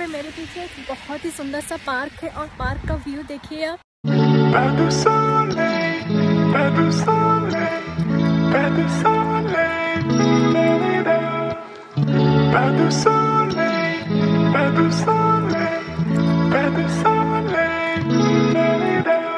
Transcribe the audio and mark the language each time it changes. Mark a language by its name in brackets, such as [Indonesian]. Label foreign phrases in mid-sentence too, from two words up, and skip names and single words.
[Hindi] पीछे एक बहुत ही सुंदर सा पार्क है और पार्क का व्यू देखिए आप। [French] Pas de soleil, pas de soleil, pas de soleil, da-da-da. Pas de soleil, pas de soleil, pas de soleil, da-da-da.